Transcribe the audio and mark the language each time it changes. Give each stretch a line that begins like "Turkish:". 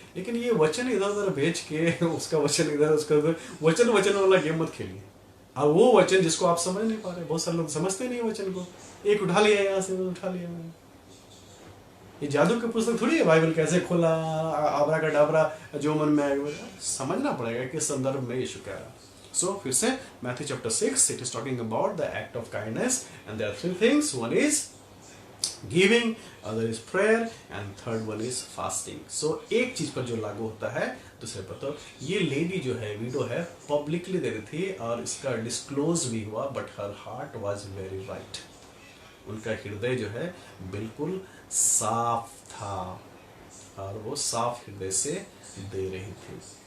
Hindi: लेकिन ये वचन इधर उधर भेज के उसका वचन इधर, उसका उधर, वचन वाला गेम मत खेलिए। और वो वचन जिसको आप समझ नहीं पा रहे, बहुत सारे लोग समझते नहीं वचन को, एक उठा लिया यहाँ से, उठा लिया। ये जादू की पुस्तक थोड़ी है बाइबल, कैसे खोला, आबरा का डाबरा जो मन में आएगा। समझना पड़ेगा किस संदर्भ में यीशु कह रहा है।
English: So,
Hindi: फिर से
English: Matthew chapter 6, it is talking about the act of kindness, and there are 3 things. One is giving, other is prayer, and third one is fasting.
Hindi: So, एक चीज पर जो लागू होता है, दूसरे पर तो ये लेडी जो है, विडो है, पब्लिकली दे रही थी और इसका डिस्क्लोज भी हुआ,
English: But her heart was very right.
Hindi: उनका हृदय जो है बिल्कुल साफ था, और वो साफ हृदय से दे रही थी।